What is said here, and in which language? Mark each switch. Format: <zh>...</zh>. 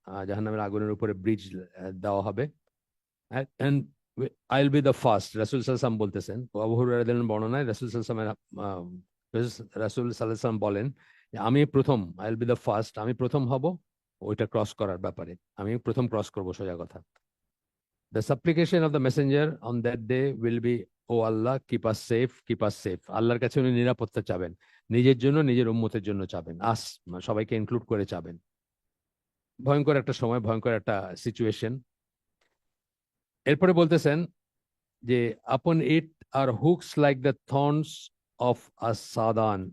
<bn>জাহান্নামের আগুনের উপরে ব্রিজ দেওয়া হবে।</bn> <en>and I will be the first,</en> <bn>রাসূল সাল্লাল্লাহু আলাইহি ওয়াসাল্লাম বলতেছেন। আবু হুরায়রা রাদিয়াল্লাহু আনহু বর্ণনায় রাসূল সাল্লাল্লাহু আলাইহি রাসূল সাল্লাল্লাহু আলাইহি ওয়াসাল্লাম বলেন যে আমি প্রথম,</bn> <en>I will be the first,</en> <bn>আমি প্রথম হব ওইটা ক্রস করার ব্যাপারে। আমি প্রথম ক্রস করব, সোজা কথা।</bn> <en>The supplication of the messenger on that day will be</en> <bn>O Allah</bn> <en>keep us safe,</en> <bn>আল্লাহর কাছে উনি নিরাপত্তা চাবেন, নিজের জন্য, নিজের উম্মতের জন্য চাবেন, সবাইকে ইনক্লুড করে চাবেন। ভয়ঙ্কর একটা সময়, ভয়ঙ্কর একটা সিচুয়েশন। এরপরে বলতেছেন যে</bn> <en>Upon it are hooks like the thorns of a সাদান।</en>